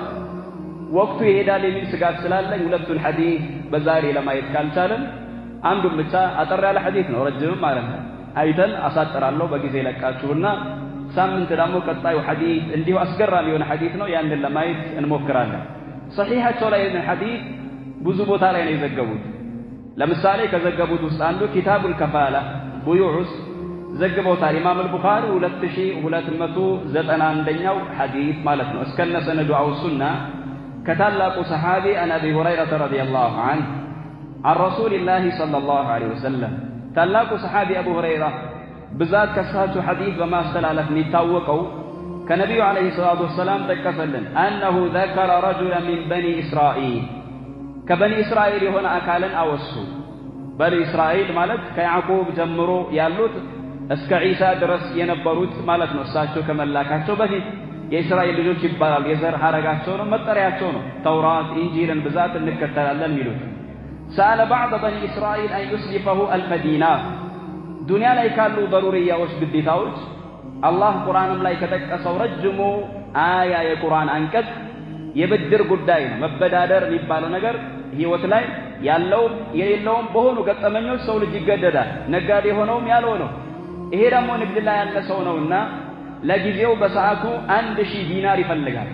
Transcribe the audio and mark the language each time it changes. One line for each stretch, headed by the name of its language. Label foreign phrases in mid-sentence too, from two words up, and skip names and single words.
Amharic: ወቅቱ ይሄዳል የሚል ስጋት ስላለኝ ሁለቱን ሐዲስ በዛሬ ለማየት ካልቻለን አንዱን ብቻ አጠር ያለ ሐዲስ ነው፣ ረጅምም ማለት ነው፣ አይተን አሳጥራለሁ በጊዜ ለቃችሁና ሳምንት ደግሞ ቀጣዩ ሐዲስ እንዲሁ አስገራሚ የሆነ ሐዲስ ነው፣ ያንን ለማየት እንሞክራለን። ሰሒሐቸው ላይ ሐዲስ ብዙ ቦታ ላይ ነው የዘገቡት። ለምሳሌ ከዘገቡት ውስጥ አንዱ
Arabic: كتاب الكفالة
Amharic: ቡዩዑስ ዘግበውታል ኢማም አልቡኻሪ 2291ኛው ሐዲስ ማለት ነው። እስከነ ሰነዱ አውሱና ከታላቁ ሰሓቢ
Arabic: عن أبي هريرة رضي الله عنه عن رسول الله صلى الله عليه وسلم
Amharic: ታላቁ ሰሓቢ አቡ ሁረይራ ብዛት ከሳቸው ሐዲስ በማስተላለፍ የሚታወቀው ከነቢዩ
Arabic: عليه الصلاة والسلام
Amharic: ጠቀሰልን
Arabic: أنه ذكر رجلا من بني إسرائيل
Amharic: ከበኒ እስራኤል የሆነ አካልን አወሱ። በኒ እስራኤል ማለት ከያዕቁብ ጀምሮ ያሉት እስከ ዒሳ ድረስ የነበሩት ማለት ነው። እሳቸው ከመላካቸው በፊት የእስራኤል ልጆች ይባላሉ። የዘር ሐረጋቸው ነው፣ መጠሪያቸው ነው። ተውራት ኢንጂልን ብዛት እንከተላለን የሚሉት
Arabic: سأل بعض بني إسرائيل أن يسلفه
Amharic: 1000 دينار ዱንያ ላይ ካሉ ضروريዎች ግዴታዎች አላህ ቁርአንም ላይ ከተቀሰው ረጅሙ አያ የቁርአን አንቀጽ የብድር ጉዳይ ነው። መበዳደር የሚባለው ነገር ህይወት ላይ ያለው የሌለውም በሆኑ ገጠመኞች ሰው ልጅ ይገደዳል። ነጋዴ ሆነውም ያልሆነው ይሄ ደግሞ ንግድ ላይ ያለ ሰው ነውና ለጊዜው በሰዓቱ 1000 ዲናር ይፈልጋል።